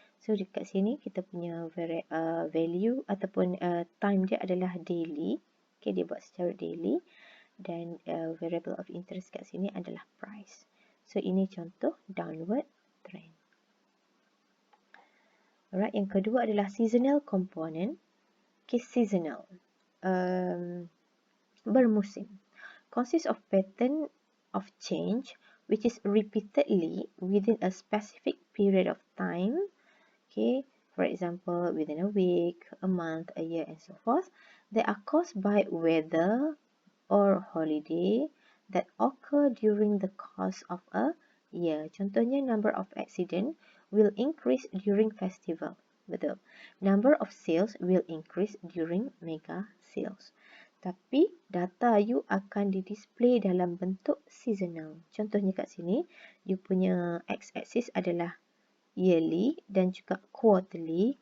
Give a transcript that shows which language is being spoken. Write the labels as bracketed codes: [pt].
[ms] So dekat sini kita punya value ataupun time dia adalah daily. Okay, dia buat secara daily. Dan variable of interest kat sini adalah price. So ini contoh downward trend. Alright, yang kedua adalah seasonal component. [en] Okay, seasonal. [ms] Bermusim. [en] Consists of pattern of change which is repeatedly within a specific period of time. Okay, for example, within a week, a month, a year, and so forth. They are caused by weather or holiday that occur during the course of a year. Contohnya, number of accident will increase during festival. Betul. Number of sales will increase during mega sales. [ms] Tapi data you akan di-display dalam bentuk seasonal. Contohnya kat sini, you punya x-axis adalah yearly dan juga quarterly.